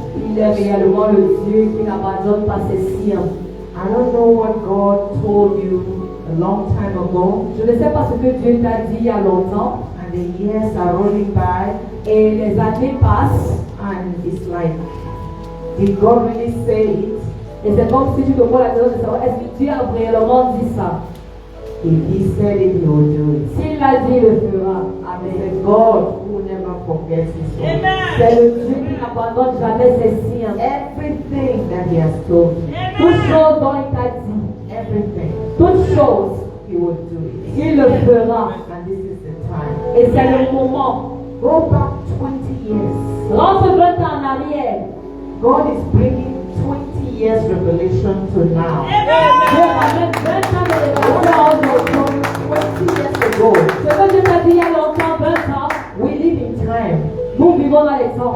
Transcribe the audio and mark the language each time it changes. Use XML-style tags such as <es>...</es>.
<fr>Il est réellement le Dieu qui n'abandonne pas ses siens.</fr> <en>I don't know what God told you a long time ago,</en> <fr>Je ne sais pas ce que Dieu t'a dit il y a longtemps.</fr> <en>and the years are rolling by,</en> <fr>Et les années passent.</fr> <en>and it's like, did God really say it?</en> <fr>Et c'est comme si tu te poses la question de savoir est-ce que Dieu a réellement dit ça.</fr> <en>If He said it, He will do it.</en> <fr>S'il l'a dit, il le fera.</fr> <en>And it's a God who never forgets His own.</en> <fr>C'est le Dieu qui n'abandonne jamais ses siens.</fr> <en>Everything that He has told you,</en> <fr>Toutes choses dont il t'a dit,</fr> <en>everything,</en> <fr>toutes choses,</fr> <en>He will do it.</en> <fr>il le fera.</fr> <en>And this is the time.</en> <fr>Et c'est le moment.</fr> <en>Go back 20 years.</en> <fr>Rentre 20 ans en arrière.</fr> <en>God is bringing 20 years revelation to now.</en> <fr>Dieu ramène 20 ans de révélation aujourd'hui.</fr> <en>20 years ago,</en> <fr>Ce que Dieu t'a dit il y a longtemps, 20 ans,</fr> <en>we live in time,</en> <fr>nous vivons dans les temps.</fr>